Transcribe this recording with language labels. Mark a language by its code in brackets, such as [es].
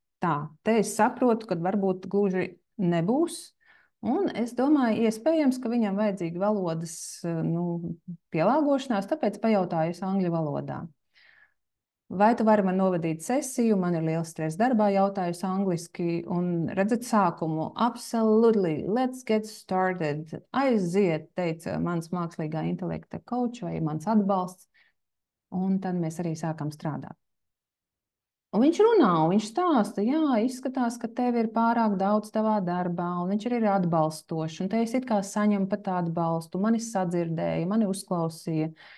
[lv] Tā, te es saprotu, ka varbūt gluži nebūs. Un es domāju, iespējams, ka viņam vajadzīga valodas pielāgošanās, tāpēc pajautāju es angļu valodā. Vai tu vari man novadīt sesiju? Man ir liels stress darbā, jautāju angliski. Un redzat sākumu? [en] Absolutely, let's get started. [lv] Aiziet, teica mans mākslīgā intelekta coach vai mans atbalsts. Un tad mēs arī sākam strādāt. Un viņš runā, un viņš stāsta, jā, izskatās, ka tev ir pārāk daudz tavā darbā, un viņš arī ir atbalstošs, un te es it kā saņemu pat atbalstu, mani sadzirdēja, mani uzklausīja.